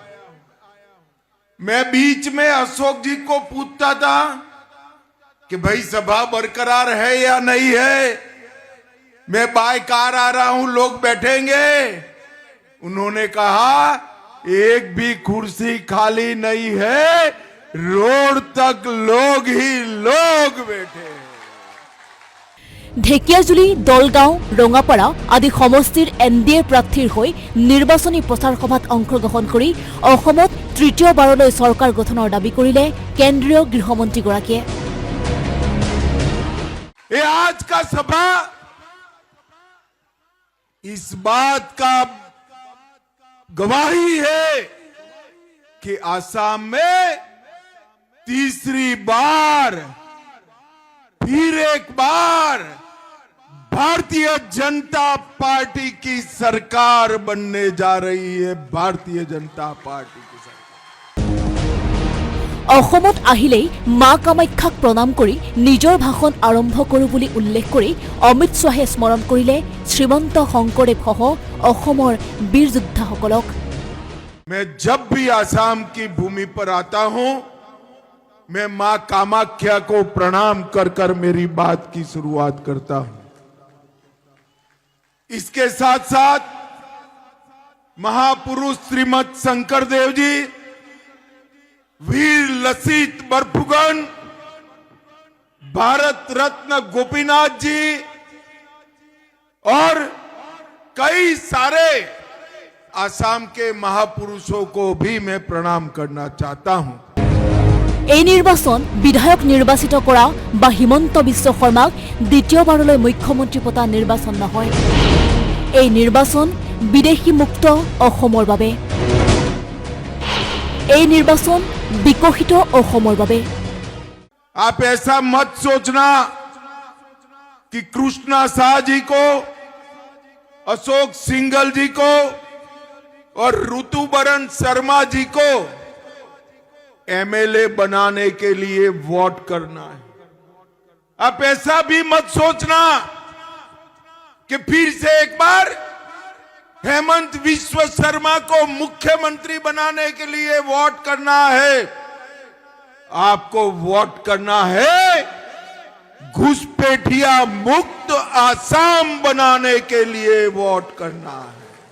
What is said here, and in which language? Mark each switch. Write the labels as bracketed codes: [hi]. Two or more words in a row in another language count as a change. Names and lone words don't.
[hi] मैं बीच में अशोक जी को पूछता था कि भाई सभा बरकरार है या नहीं है मैं बाय कार आ रहा हूं लोग बैठेंगे उन्होंने कहा एक भी कुर्सी खाली नहीं है रोड तक लोग ही लोग बैठे [as] ঢেকিয়াজুলি দলগাঁও ৰঙাপাৰা আদি সমষ্টিৰ NDA প্ৰাৰ্থীৰ হৈ নিৰ্বাচনী প্ৰচাৰ সভাত অংশগ্ৰহণ কৰি অসমত তৃতীয়বাৰলৈ চৰকাৰ গঠনৰ দাবী কৰিলে কেন্দ্ৰীয় গৃহমন্ত্ৰীগৰাকীয়ে [hi] ये आज का सभा इस बात का गवाही है कि आसाम में तीसरी बार फिर एक बार भारतीय जनता पार्टी की सरकार बनने जा रही है भारतीय जनता पार्टी की सरकार [as] অসমত আহিলেই মা কামাখ্যাক প্ৰণাম কৰি নিজৰ ভাষণ আৰম্ভ কৰোঁ বুলি উল্লেখ কৰি অমিত শ্বাহে স্মৰণ কৰিলে শ্ৰীমন্ত শংকৰদেৱসহ অসমৰ বীৰ যোদ্ধাসকলক [hi] मैं जब भी आसाम की भूमि पर आता हूं मैं मां कामाख्या को प्रणाम कर कर मेरी बात की शुरुआत करता हूं इसके साथ साथ महापुरुष श्रीमद शंकर देव जी वीर लसित बरफुकन भारत रत्न गोपीनाथ जी और कई सारे आसाम के महापुरुषों को भी मैं प्रणाम करना चाहता हूं [as] এই নিৰ্বাচন বিধায়ক নিৰ্বাচিত কৰা বা হিমন্ত বিশ্ব শৰ্মাক দ্বিতীয়বাৰলৈ মুখ্যমন্ত্ৰী পতা নিৰ্বাচন নহয় এই নিৰ্বাচন বিদেশী মুক্ত অসমৰ বাবে এই নিৰ্বাচন বিকশিত অসমৰ বাবে [hi] आप ऐसा मत सोचना कि कृष्णा शाह जी को अशोक सिंघल जी को और ऋतुबरन शर्मा जी को MLA बनाने के लिए वोट करना है आप ऐसा भी मत सोचना कि फिर से एक बार हेमंत विश्व शर्मा को मुख्यमंत्री बनाने के लिए वोट करना है आपको वोट करना है घुसपैठिया मुक्त आसाम बनाने के लिए वोट करना है